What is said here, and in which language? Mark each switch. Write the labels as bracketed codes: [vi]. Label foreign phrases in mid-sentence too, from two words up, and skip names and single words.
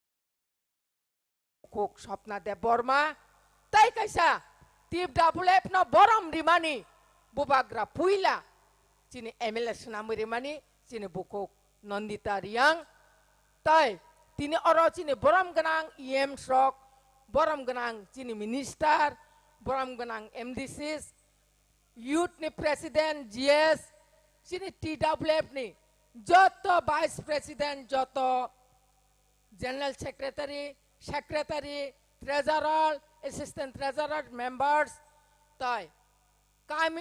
[trp] কোক স্বপ্না দেব বর্মা তাই কাইসা TWF ন বরম রিমানি বুবাগ্রা পুইলা চিনি MLA নামে রিমানি চিনি বুকক নন্দিতা রিয়াং তাই তিনি অর চিনি বরম গনাং EM শ্রক বরম গনাং চিনি মিনিস্টার বরম গনাং MDCs Youth ni President GS sini TWF ni joto [en] Vice President [trp] joto [en] General Secretary Treasurer Assistant Treasurer members [trp] tai kami